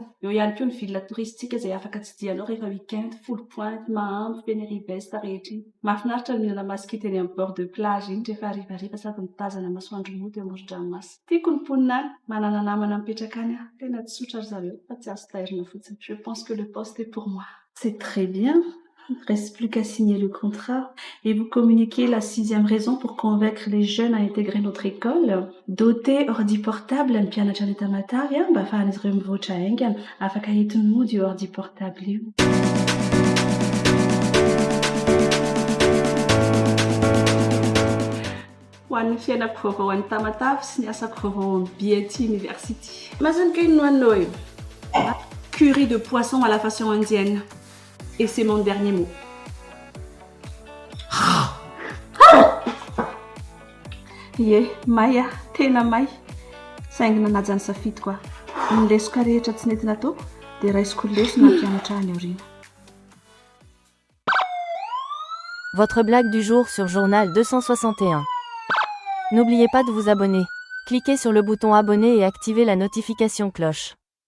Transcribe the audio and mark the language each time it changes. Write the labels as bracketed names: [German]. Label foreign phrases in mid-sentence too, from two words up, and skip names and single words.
[Malagasy] Eo ihany koa ny [French] villa touristique [Malagasy] izay afaka tsidihanao rehefa week-end, Full Point, Mahambo, Feneribe-Besta rehetra iny. Mahafinaritra ny mihinana masikita eny amin'ny [French] bord de plage [Malagasy] iny rehefa hariva sady mitazana masoandro mody eo amoron-dranomasina. Tiako ny mponina any, manana namana mipetraka any aho. Tena tsy tsotra ry zareo fa tsy azo tairina fotsiny. [French] Je pense que le poste est pour moi. C'est très bien. Reste plus qu'à signer le contrat et vous communiquer la 6e raison pour convaincre les jeunes à intégrer notre école. Doter ordi portable [Malagasy] ny mpianatra any Tamatave mba ahafahan'izy ireo mivoatra haingana afaka entiny mody io [French] ordi portable [Malagasy] io. Ho an'ny fiainako vaovao any Tamatave sy ny asako vaovao amin'ny BAT University. [French] Imagine que une noix curry de poisson à la façon indienne. Et c'est mon dernier mot. [Malagasy] Ie, may tena may. Saingy nanaja ny safidy koa. Ny lesoko rehetra tsy nety nataoko dia raisiko lesona mpianatra any aoriana. [French] Votre blague du jour sur Journal 261. N'oubliez pas de vous abonner. Cliquez sur le bouton abonner et activez la notification cloche.